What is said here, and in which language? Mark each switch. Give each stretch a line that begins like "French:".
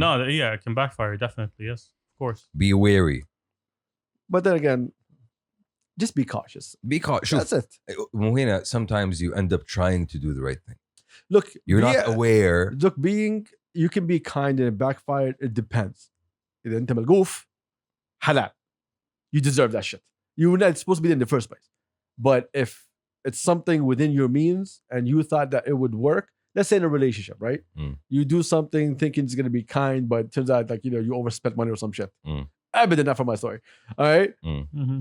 English: No, yeah, it can backfire. Definitely, yes, of course. Be wary. But then again, just be cautious. Be cautious. That's it. Sometimes you end up trying to do the right thing. Look, You're not aware. Look, you can be kind and backfire. It depends.
Arabic: إذا أنت ملقوف halal.
English: You deserve that shit. You were not supposed to be there in the first place. But if it's something within your means and you thought that it would work, let's say in a relationship, right? Mm. You do something thinking it's gonna be kind, but it turns out like you overspent money or some shit. Mm. I've been enough for my story. All right, Mm-hmm.